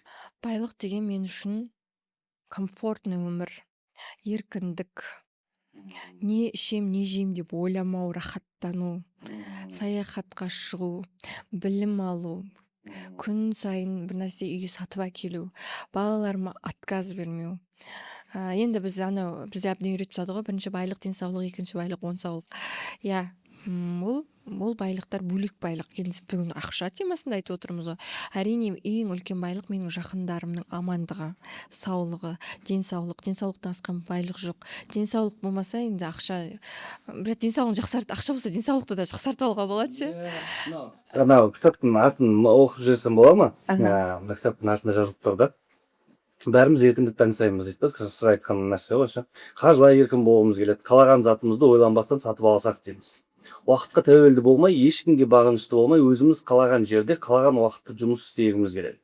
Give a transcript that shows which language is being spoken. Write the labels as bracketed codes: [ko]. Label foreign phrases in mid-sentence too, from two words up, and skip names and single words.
[kk] Байлық деген мен үшін комфортный өмір, еркіндік, не ішем, не жейм деп ойламау, рахаттану, саяхатқа шығу, білім алу, күн сайын бір нәрсе үйге сатып әкелу, балаларыма отказ бермеу. Енді бізде әбден үйретіп тастады ғой, бірінші байлық денсаулық, екінші байлық оңсаулық. [ky] Ол бул байлыктар бөлөк байлык. Биз бүгүн акча темасында айтып отурмуз го. Әрине эң үлкен байлык менин жакындарымдын амандыгы, саулыгы, ден саулык. Ден саулыктан аскан байлык жок. Ден саулык болмаса энди акча, бирок ден саулыгын жаксартып, акча болсо ден саулыкты да жаксартып алууга болотчу. [kk] Анау кітаптың атын оқып жіберсем бола ма? Ага. Кітаптың артында жазылып тұр да. Бәріміз еркіндікті аңсаймыз дейді да. Сіз айтқан нәрсе ғой ше. Қалай еркін болғымыз келеді. Қалаған затымызды ойланбастан сатып алсақ дейміз. Уақытқа тәуелді болмай, ешкімге бағынышты болмай, өзіміз қалаған жерде, қалаған уақытта жұмыс істегіміз келеді.